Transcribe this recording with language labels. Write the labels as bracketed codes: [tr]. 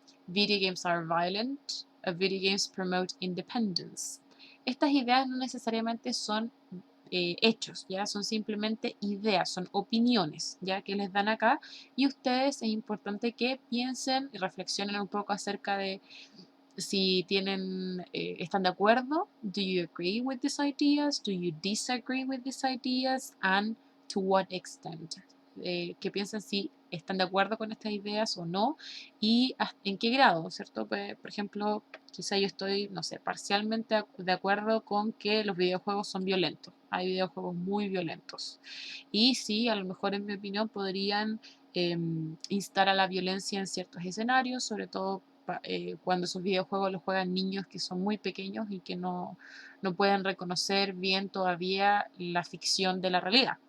[en] Video games are violent. Video games promote independence. [es] Estas ideas no necesariamente son hechos, ya son simplemente ideas, son opiniones, ya que les dan acá y ustedes es importante que piensen y reflexionen un poco acerca de si están de acuerdo. [en] Do you agree with these ideas? Do you disagree with these ideas? And to what extent? [es] Que piensen si están de acuerdo con estas ideas o no, y en qué grado, ¿cierto? Pues, por ejemplo, quizá yo estoy, no sé, parcialmente de acuerdo con que los videojuegos son violentos. Hay videojuegos muy violentos. Y sí, a lo mejor en mi opinión podrían instar a la violencia en ciertos escenarios, sobre todo cuando esos videojuegos los juegan niños que son muy pequeños y que no pueden reconocer bien todavía la ficción de la realidad.